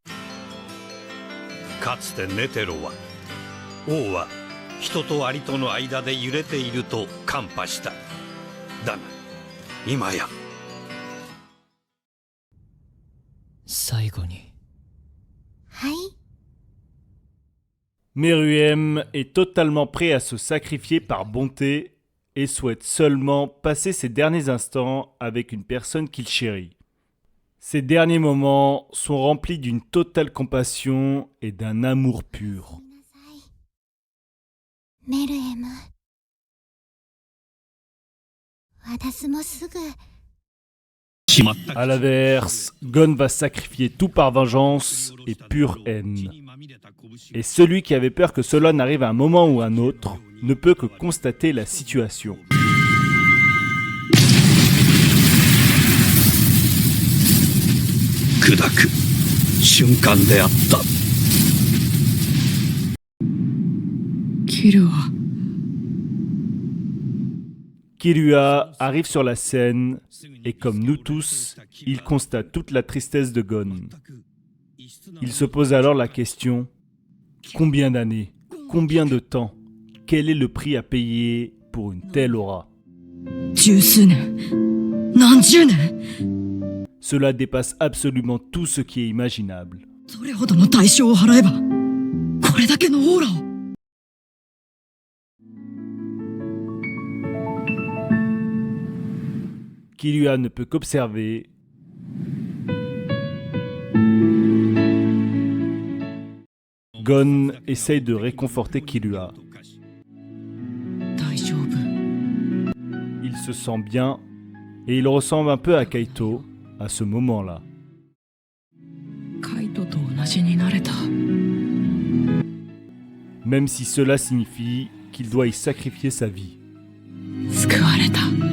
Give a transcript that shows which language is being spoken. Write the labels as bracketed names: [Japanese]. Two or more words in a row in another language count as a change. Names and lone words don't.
[Japanese] かつてネテロは王は人とアリとの間で揺れていると看破した。だが今や最後に。はい。 [French] Meruem est totalement prêt à se sacrifier par bonté et souhaite seulement passer ses derniers instants avec une personne qu'il chérit. Ces derniers moments sont remplis d'une totale compassion et d'un amour pur. [Japanese] メルエム。私もすぐ決まった [French] À l'inverse, Gon va sacrifier tout par vengeance et pure haine. Et celui qui avait peur que cela n'arrive à un moment ou un autre ne peut que constater la situation. [Japanese] 砕く瞬間であった。キルは [French] Killua arrive sur la scène et comme nous tous, il constate toute la tristesse de Gon. Il se pose alors la question, combien d'années, combien de temps, quel est le prix à payer pour une telle aura? [Japanese] 十数年何十年 [French] Cela dépasse absolument tout ce qui est imaginable. [Japanese] それほどの代償を払えばこれだけのオーラを [French] Killua ne peut qu'observer. Gon essaye de réconforter Killua. [Japanese] 大丈夫 [French] Il se sent bien et il ressemble un peu à Kaito à ce moment-là. [Japanese] カイトと同じになれた [French] Même si cela signifie qu'il doit y sacrifier sa vie. [Japanese] 救われた